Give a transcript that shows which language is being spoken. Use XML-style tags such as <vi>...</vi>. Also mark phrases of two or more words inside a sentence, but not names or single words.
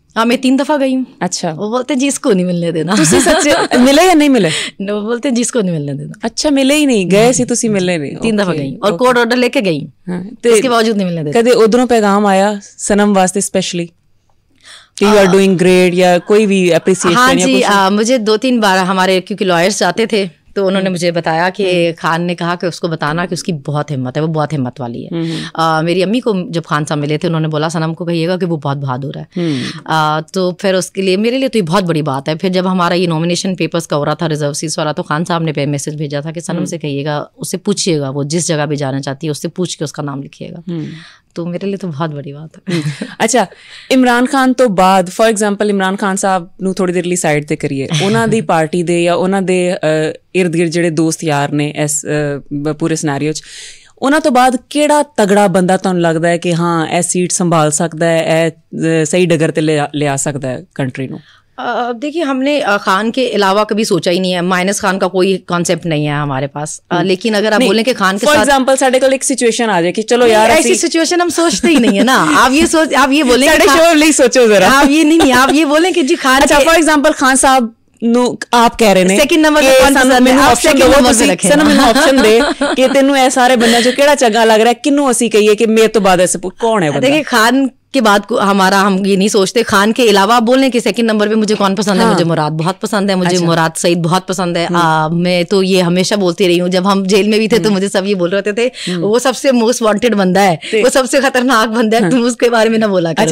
<ur>ہاں, میں 3 دفعہ گئی ہوں. اچھا, وہ بولتے ہیں جی اس کو نہیں ملنے دینا. سچ ملے یا نہیں ملے؟ وہ بولتے ہیں جی اس کو نہیں ملنے دینا. اچھا, ملے ہی نہیں,</ur> <pa>گئے سی تسی ملے نہیں.</pa> <ur>3 دفعہ گئی اور کورٹ آرڈر لے کے گئی, اس کے باوجود نہیں ملنے دینا.</ur> <pa>کدے ادھروں پیغام آیا سنم واسطے اسپیشلی کہ</pa> <en>you are doing great,</en> <ur>یا کوئی بھی اپریسیشن؟ ہاں جی, مجھے 2-3 بار ہمارے کیونکہ لائرس جاتے تھے تو انہوں نے مجھے بتایا کہ خان نے کہا کہ اس کو بتانا کہ اس کی بہت ہمت ہے, وہ بہت ہمت والی ہے. میری امی کو جب خان صاحب ملے تھے, انہوں نے بولا سنم کو کہیے گا کہ وہ بہت بہادر ہے. تو پھر اس کے لیے میرے لیے تو یہ بہت بڑی بات ہے. پھر جب ہمارا یہ نامینیشن پیپرس کا ہو رہا تھا ریزرو سیٹس والا, تو خان صاحب نے میسج بھیجا تھا کہ سنم سے کہیے گا, اس سے پوچھیے گا, وہ جس جگہ بھی جانا چاہتی ہے اس سے پوچھ کے اس کا نام لکھیے گا. تو میرے لیے تو بہت بڑی بات ہے.</ur> <pa>اچھا, عمران خان تو بعد</pa> <en>for example</en> <pa>عمران خان صاحب نو تھوڑی دیر ਲਈ ਸਾਈਡ ਤੇ ਕਰੀਏ, ਉਹਨਾਂ ਦੀ ਪਾਰਟੀ ਦੇ ਜਾਂ ਉਹਨਾਂ ਦੇ ਇਰਦ ਗਿਰਦ ਜਿਹੜੇ ਦੋਸਤ ਯਾਰ ਨੇ ਇਸ ਪੂਰੇ ਸਿਨੈਰੀਓ 'ਚ, ਉਹਨਾਂ ਤੋਂ ਬਾਅਦ ਕਿਹੜਾ ਤਗੜਾ ਬੰਦਾ ਤੁਹਾਨੂੰ ਲੱਗਦਾ ਹੈ کہ ਹਾਂ ਇਹ ਸੀਟ ਸੰਭਾਲ ਸਕਦਾ ਹੈ, ਇਹ ਸਹੀ ਡਗਰ ਤੇ ਲਿਆ ਸਕਦਾ ہے کنٹری ਨੂੰ؟</pa> <ur>دیکھیے, ہم نے خان کے علاوہ کبھی سوچا ہی نہیں ہے, مائنس خان کا کوئی کانسیپٹ نہیں ہے ہمارے پاس. لیکن اگر آپ بولیں کہ خان کے ساتھ</ur> <en>for example</en> <pa>ساڈے کول ایک سچویشن آ جائے کہ چلو یار</pa> <ur>ایسی سچویشن ہم سوچتے ہی نہیں ہے نا. آپ یہ بولیں</ur> <pa>ساڈے شو ਲਈ سوچو ذرا,</pa> <ur>آپ یہ نہیں, آپ یہ بولیں کہ جی خان, اچھا</ur> <en>for example</en> <ur>خان صاحب نو آپ کہہ رہے ہیں</ur> <en>second number</en> <pa>سنم ਮੈਨੂੰ ਆਪਸ਼ਨ ਦੇ ਕਿ ਤੈਨੂੰ ਇਹ ਸਾਰੇ ਬੰਦਿਆਂ ਚੋਂ ਕਿਹੜਾ ਚੰਗਾ ਲੱਗ ਰਿਹਾ, ਕਿਹਨੂੰ ਅਸੀਂ کہیے کہ میرے تو بعد ایسے کون ہے بندہ؟</pa> <ur>دیکھیں, خان کے بعد ہمارا ہم یہ نہیں سوچتے. خان کے علاوہ آپ بولیں کہ</ur> <en>second number</en> <ur>پہ مجھے کون پسند ہے, مجھے مراد بہت پسند ہے, مجھے مراد سعید بہت پسند ہے. میں تو یہ ہمیشہ بولتی رہی ہوں, جب ہم جیل میں بھی تھے تو مجھے سب یہ بول رہے تھے وہ سب سے</ur> <en>most wanted</en> <ur>بندہ ہے, وہ سب سے خطرناک بندہ ہے, تم اس کے بارے میں نہ بولا کرو.</ur>